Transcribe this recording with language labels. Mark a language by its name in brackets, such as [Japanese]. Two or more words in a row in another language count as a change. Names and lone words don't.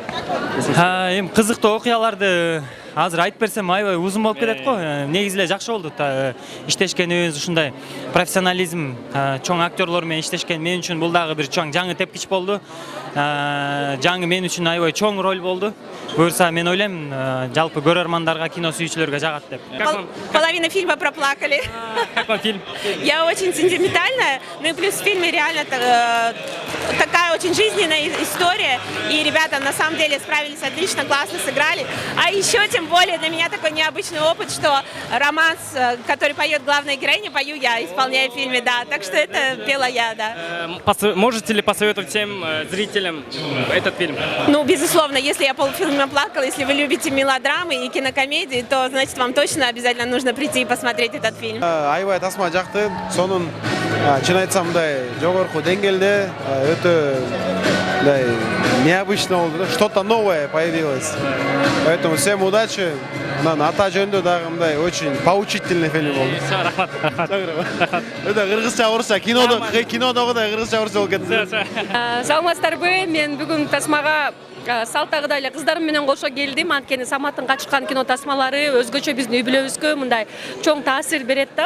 [Kyrgyz] Эми кызыктуу окуяларды азыр айтып берсем аябай узун болуп кетет го. Негизи эле жакшы болду. Иштешкенибиз ушундай профессионализм, чоң актерлор менен иштешкен мен үчүн бул дагы бир чоң жаңы тепкич болду. Жаңы мен үчүн аябай чоң роль болду. Буюрса мен ойлойм, жалпы көрөрмандарга, кино сүйүүчүлөргө жагат деп. [Russian] Половина фильма проплакали. Как вам фильм? Я очень сентиментальная, ну и плюс в фильме реально такая очень жизненная история, и ребята на самом деле справились отлично, классно сыграли. А еще тем более для меня такой необычный опыт, что романс, который поет главная героиня, пою я, исполняю в фильме, да. Так что это пела я, да. Можете ли посоветовать всем зрителям этот фильм? Ну, безусловно, если я полфильма плакала, если вы любите мелодрамы и кинокомедии, то, значит, вам точно обязательно нужно прийти и посмотреть этот фильм. [Kyrgyz] Аябай тасма жакты, сонун чын айтсам мындай жогорку деңгээлде өтө мындай необычно болду, [Russian] что-то новое появилось. Поэтому всем удачи. [Kyrgyz] Ата жөнүндө дагы мындай [Russian] очень поучительный фильм [Kyrgyz] болду. Рахмат. Өтө кыргызча, орусча, кинодогудай кыргызча, орусча болуп кетти. Саламатсыздарбы? Мен бүгүн тасмага салтагыдай эле кыздарым менен кошо келдим. Анткени Саматтын качкан кино тасмалары өзгөчө биздин үй бүлөбүзгө мындай чоң таасир берет да.